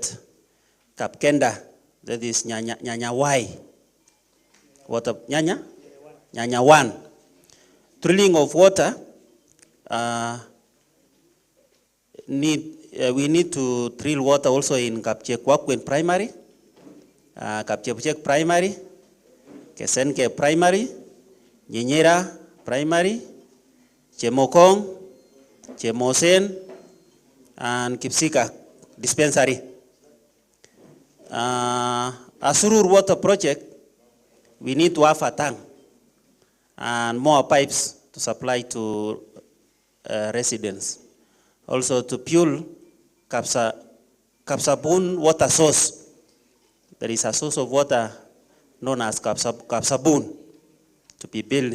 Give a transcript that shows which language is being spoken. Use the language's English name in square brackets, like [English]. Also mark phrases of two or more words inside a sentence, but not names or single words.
[English] Kapkenda, that is Nyanya Y. Water Nyanya? Nyanya 1. Drilling of water, we need to drill water also in Kapchekwakwen primary, Kapchepchek primary, Kesenke primary, Nyenyera primary, Chemokong, Chemosen, and Kipsika dispensary. Asurur water project, we need to have a tank and more pipes to supply to residents. Also to fuel Kapsabun water source. There is a source of water known as Kapsabun to be built.